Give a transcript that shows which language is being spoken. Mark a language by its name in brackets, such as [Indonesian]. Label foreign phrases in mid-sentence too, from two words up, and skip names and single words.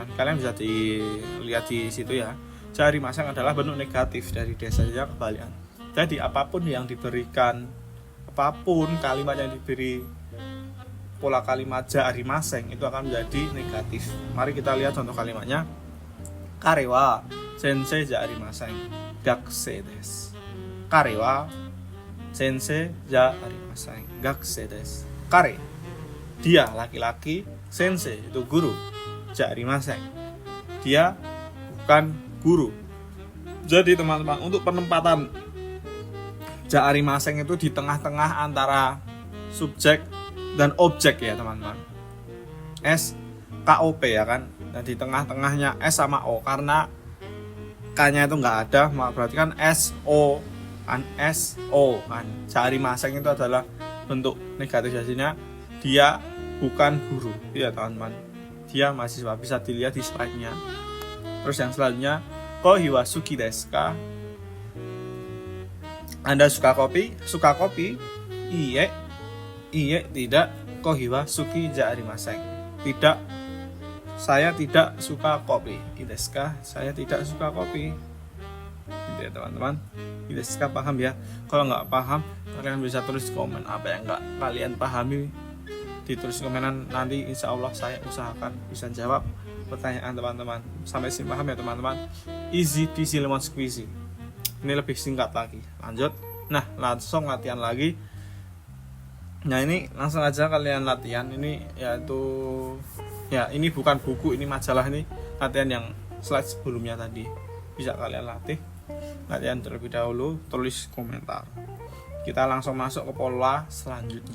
[Indonesian] Kalian bisa dilihat di situ ya. [Japanese] じゃありません [Indonesian] adalah bentuk negatif dari desanya kebalikan. Jadi apapun kalimat yang diberi pola kalimat [Japanese] じゃありません [Indonesian] itu akan menjadi negatif. Mari kita lihat contoh kalimatnya. [Japanese] 彼は先生じゃありません、学生です. 彼は先生じゃありません、学生です. [Indonesian] Kare, dia laki-laki, sensei itu guru, [Japanese] じゃありません, [Indonesian] dia bukan guru. Jadi teman-teman, untuk penempatan [Japanese] じゃありません [Indonesian] itu di tengah-tengah antara subjek dan objek ya teman-teman. S, K, O, P ya kan. Dan di tengah-tengahnya S sama O, karena K-nya itu nggak ada, berarti kan S, O kan. [Japanese] じゃありません [Indonesian] itu adalah bentuk negatif jadinya. Dia bukan guru ya teman-teman. Dia mahasiswa, bisa dilihat di slide-nya. Terus yang selanjutnya, [Japanese] コーヒーは好きですか? [Indonesian] Anda suka kopi? Suka kopi? Iye, tidak. [Japanese] コーヒーは好きじゃありません. [Indonesian] Tidak, saya tidak suka kopi. Ideska, saya tidak suka kopi. Gitu ya teman-teman. Ideska, paham ya? Kalau nggak paham, kalian bisa tulis komen apa yang nggak kalian pahami. Ditulis komenan, nanti [Arabic] إن شاء الله [Indonesian] saya usahakan bisa jawab pertanyaan teman-teman. Sampai sini paham ya teman-teman? [English] Easy peasy lemon squeezy. [Indonesian] Ini lebih singkat lagi. Lanjut. Nah, langsung latihan lagi. Nah, ini langsung aja kalian latihan. Ini yaitu ya, ini bukan buku, ini majalah. Ini latihan yang slide sebelumnya tadi. Bisa kalian latih. Latihan terlebih dahulu, tulis komentar. Kita langsung masuk ke pola selanjutnya.